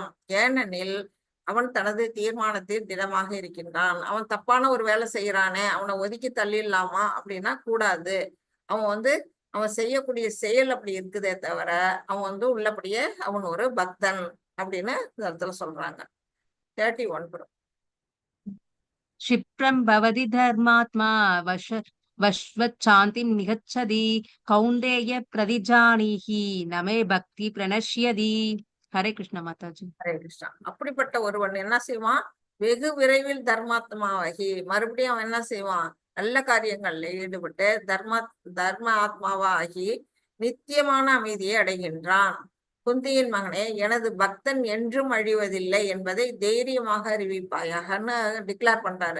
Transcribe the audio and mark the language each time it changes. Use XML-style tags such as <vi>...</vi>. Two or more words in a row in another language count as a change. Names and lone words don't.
<ta>ஏனெனில் அவன் தனது தீர்மானத்தில் திடமாக இருக்கின்றான். அவன் தப்பான ஒரு வேலை செய்யறானே, அவனை ஒதுக்கி தள்ளிடலாமா அப்படின்னா கூடாது. அவன் வந்து அவன் செய்யக்கூடிய செயல் அப்படி இருக்குதே தவிர அவன் வந்து உள்ளபடியே அவன் ஒரு பக்தன் அப்படின்னு இந்த இடத்துல சொல்றாங்க. 31</ta> <sa>क्षिप्रं भवति धर्मात्मा वश्वच्छान्तिं निगच्छति कौन्तेय प्रतिजानीहि न मे भक्ति प्रणश्यति. हरे कृष्ण माताजी. हरे कृष्ण.</sa> <ta>அப்படிப்பட்ட ஒருவன் என்ன செய்வான்? வெகு விரைவில் தர்மாத்மாவாகி மறுபடியும் அவன் என்ன செய்வான்? நல்ல காரியங்கள்ல ஈடுபட்டு தர்ம ஆத்மாவாகி நித்தியமான அமைதியை அடைகின்றான். குந்தியின் மகனே, எனது பக்தன் என்றும் அழிவதில்லை என்பதை தைரியமாக அறிவிப்பாயாகன்னு டிக்ளேர் பண்றாரு.</ta>